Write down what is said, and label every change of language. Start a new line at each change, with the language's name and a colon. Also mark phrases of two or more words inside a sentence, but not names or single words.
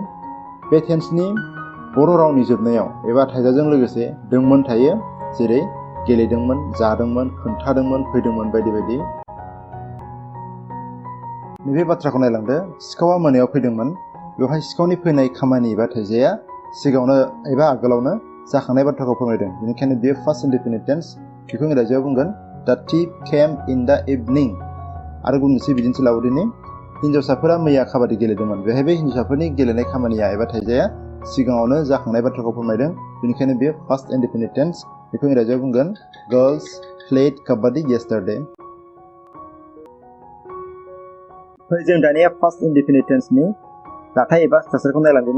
Bodo: बे टेन्सनि बर' रावनि जोबनायाव एबा थाइजाजों लोगोसे दोंमोन थायो, जेरै गेलेदोंमोन, जादोंमोन, खोन्थादोंमोन, फैदोंमोन बायदि बायदि। नैबे बाथ्राखौ नायलांदो। सिखावा मोनायाव फैदोंमोन। बेवहाय सिखावनि फैनाय खामानि एबा थाइजाया सिगाङावनो एबा आगोलावनो जाखांनाय बाथ्राखौ फोरमायदों। बेनिखायनो बेयो
English: first indefinite tense.
Bodo: बेखौ इंराजियाव बुंगोन
English: the thief came in the evening.
Bodo: आरो गुबुन मोनसे बिदिन्थि लाबावदिनि हिन्जावसाफोरा मैया काबादि गेलेदोंमोन। बेहाय बे हिन्जावसाफोरनि गेलेनाय खामानिया एबा थाइजाया सिगाङावनो जाखांनाय बाथ्राखौ फोरमायदों। बेनिखायनो बेयो
English: first indefinite tense.
Bodo: बेखौ इंराजियाव बुंगोन
English: girls played kabaddi yesterday.
Bodo: जों दानिया
English: first indefinite tenseनि
Bodo: दाथाय एबा थासारिखौ नायलांदिनि।